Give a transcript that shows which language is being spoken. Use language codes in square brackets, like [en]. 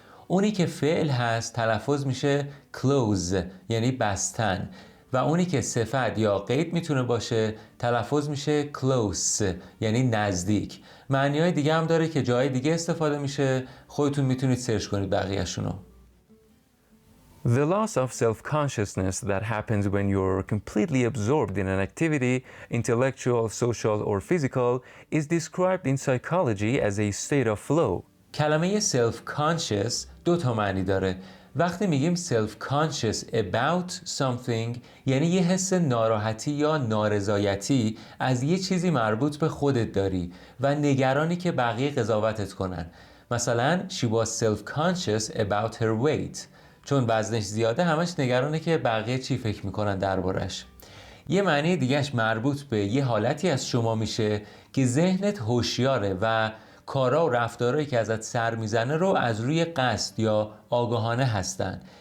[fa] اونی که فعل هست تلفظ میشه close یعنی بستن و اونی که صفت یا قید میتونه باشه تلفظ میشه close یعنی نزدیک. معنی‌های دیگه هم داره که جای دیگه استفاده میشه، خودتون میتونید سرچ کنید بقیه‌شونو. [en] The loss of self-consciousness that happens when you're completely absorbed in an activity, intellectual, social, or physical, is described in psychology as a state of flow. [fa] کلمه self-conscious 2 تا معنی داره. وقتی میگیم [en] self-conscious about something [fa] یعنی یه حس ناراحتی یا نارضایتی از یه چیزی مربوط به خودت داری و نگرانی که بقیه قضاوتت کنن. مثلا [en] she was self-conscious about her weight. [fa] چون وزنش زیاده همش نگرانه که بقیه چی فکر میکنن دربارش. یه معنی دیگهش مربوط به یه حالتی از شما میشه که ذهنت هوشیاره و کارا و رفتارهایی که ازت سر میزنه رو از روی قصد یا آگاهانه هستن.